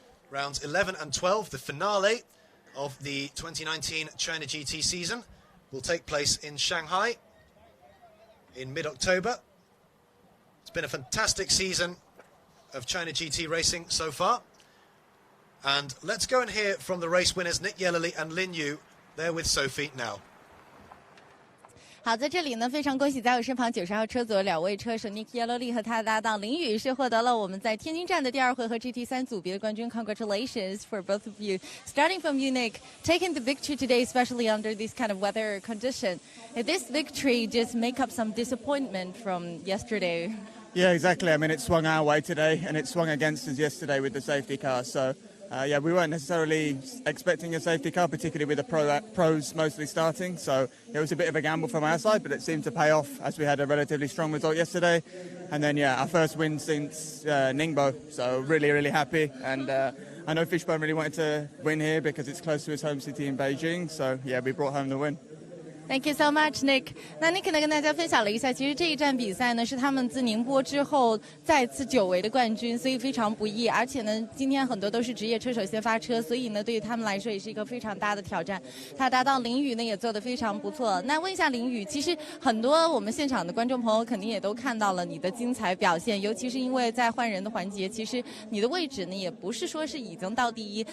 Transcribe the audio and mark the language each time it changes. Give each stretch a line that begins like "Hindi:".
English: Rounds 11 and 12, the finale of the 2019 China GT season, will take place in Shanghai in mid-October. It's been a fantastic season of China GT racing so far. And let's go and hear from the race winners, Nick Yellerly and Lin Yu. They're with Sophie now.
Chinese: 好，在这里呢，非常恭喜在我身旁90号车组两位车手 Nick Yellerly 和他的搭档林宇是获得了我们在天津站的第2回合 GT3 组别的冠军。
English: Congratulations for both of you. Starting from you, Nick, taking the victory today, especially under this kind of weather condition. This victory just make up some disappointment from yesterday. Yeah, exactly. I mean, it swung our way today, and it swung against us yesterday with the safety car. So, yeah, we weren't necessarily expecting a safety car, particularly with the pros mostly starting. So it was a bit of a gamble from our side, but it seemed to pay off as we had a relatively strong result yesterday. And then, yeah, our first win since Ningbo. So really, really happy. And I know Fishbone really wanted to win here because it's close to his home city in Beijing. So, yeah, we brought home the win. Thank you so much, Nick.
Chinese: 那 Nick 呢跟大家分享了一下，其实这一站比赛呢是他们自宁波之后再次久违的冠军，所以非常不易。而且呢，今天很多都是职业车手先发车，所以呢对于他们来说也是一个非常大的挑战。他搭档林宇呢也做得非常不错。那问一下林宇，其实很多我们现场的观众朋友肯定也都看到了你的精彩表现，尤其是因为在换人的环节，其实你的位置呢也不是说是已经到第一。